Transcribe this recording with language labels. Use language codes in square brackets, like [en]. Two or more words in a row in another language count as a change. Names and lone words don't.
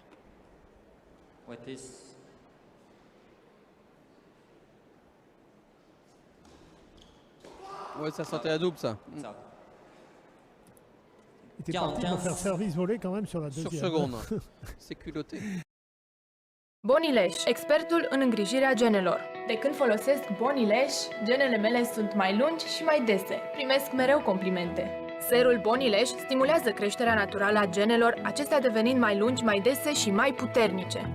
[fr] Watis. Ouais, ça sentait la double, ça. Ça. Il était parti pour 45. faire service volé quand même sur la Sur deuxième. seconde. C'est culotté. [ro] Bonileș, expertul în îngrijirea genelor. De când folosesc Bonileș, genele mele sunt mai lungi și mai dese. Primesc mereu complimente. Serul Bonileș stimulează creșterea naturală a genelor, acestea devenind mai lungi, mai dese și mai puternice.